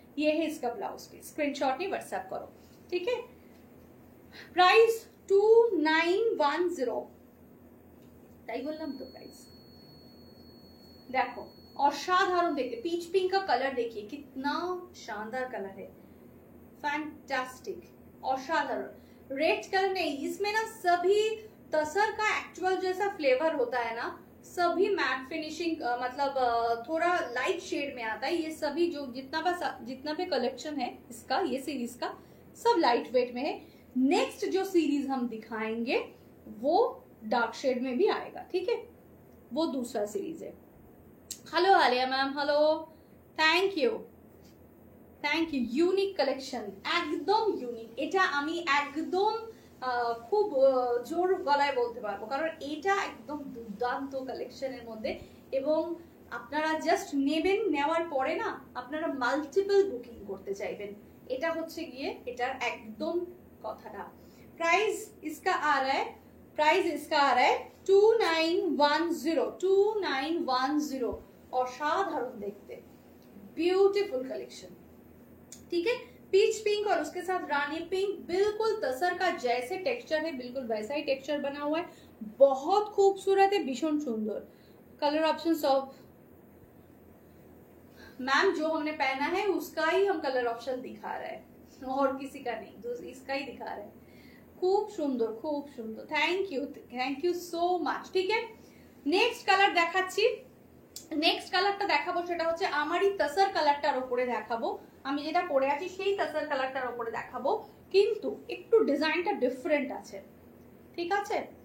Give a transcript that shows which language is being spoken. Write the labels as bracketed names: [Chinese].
[Hindi] ये है इसका ब्लाउज पीस, स्क्रीनशॉट नहीं व्हाट्सएप करो, ठीक है। प्राइस 2910, [Bangla] তাই বললাম তো [Hindi] प्राइस। देखो असाधारण देखिए, पीच पिंक का कलर देखिए कितना शानदार कलर है, फैंटास्टिक, असाधारण। रेड कलर नहीं, इसमें ना सभी तसर का एक्चुअल जैसा फ्लेवर होता है ना, सभी मैट फिनिशिंग मतलब थोड़ा लाइट शेड में आता है। ये सभी जो जितना भी कलेक्शन है इसका, ये सीरीज का सब लाइट वेट में है। नेक्स्ट जो सीरीज हम दिखाएंगे वो डार्क शेड में भी आएगा, ठीक है, वो दूसरा सीरीज है। Hello Alia ma'am, hello, thank you, thank you. Unique collection, एकदम यूनिक। [Bangla] এটা আমি একদম খুব জোর গলায় বলতে পারবো, কারণ এটা একদম দুর্দান্ত কালেকশনের মধ্যে, এবং আপনারা জাস্ট নেবেন, নেওয়ার পরে না আপনারা মাল্টিপল বুকিং করতে চাইবেন, এটা হচ্ছে গিয়ে এটার একদম কথাটা। [Hindi] प्राइस इसका आ रहा है, प्राइस इसका आ रहा है 2910। असाधारण देखते, ब्यूटीफुल कलेक्शन, ठीक है। पीच पिंक और उसके साथ रानी पिंक, बिल्कुल तसर का जैसे टेक्सचर है बिल्कुल वैसा ही टेक्सचर बना हुआ है, बहुत खूबसूरत है, [Bangla] भीषण सुंदर। [Hindi] कलर ऑप्शन ऑफ मैम जो हमने पहना है उसका ही हम कलर ऑप्शन दिखा रहे हैं और किसी का नहीं, इसका ही दिखा रहे हैं। खूब सुंदर खूब सुंदर, थैंक यू सो माच। ठीक है, नेक्स्ट कलर [Bangla] দেখাচ্ছি। নেক্সট কালারটা দেখাবো সেটা হচ্ছে আমারই তাসার কালারটার উপরে দেখাবো, আমি যেটা পরে আছি সেই তাসার কালারটার উপরে দেখাবো, কিন্তু একটু ডিজাইনটা ডিফারেন্ট আছে, ঠিক আছে।